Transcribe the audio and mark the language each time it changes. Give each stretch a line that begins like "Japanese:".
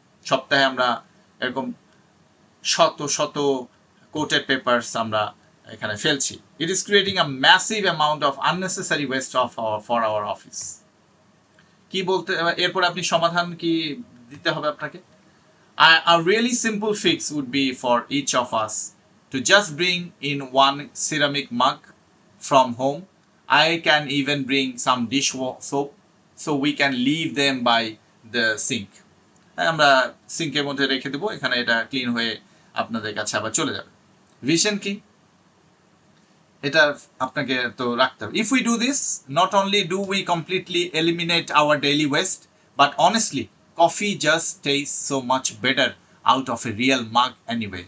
Bangla: সপ্তাহে আমরা এরকম শত কোটেড পেপারস আমরা এখানে ফেলছি।
English: It is creating a massive amount of unnecessary waste for our office.
Bangla: কি বলতে, এরপর আপনি সমাধান কি দিতে হবে আপনাকে।
English: A really simple fix would be for each of us to just bring in one ceramic mug from home. I can even bring some dish soap so we can leave them by the sink.
Bangla: আমরা সিঙ্কের মধ্যে রেখে দেবো, এখানে এটা clean হয়ে আপনাদের কাছে আবার চলে যাবে। ভিশন কি, এটা আপনাকে তো রাখতে হবে।
English: If we do this, not only do we completely eliminate our daily waste, but honestly coffee just taste so much better out of a real mug anyway.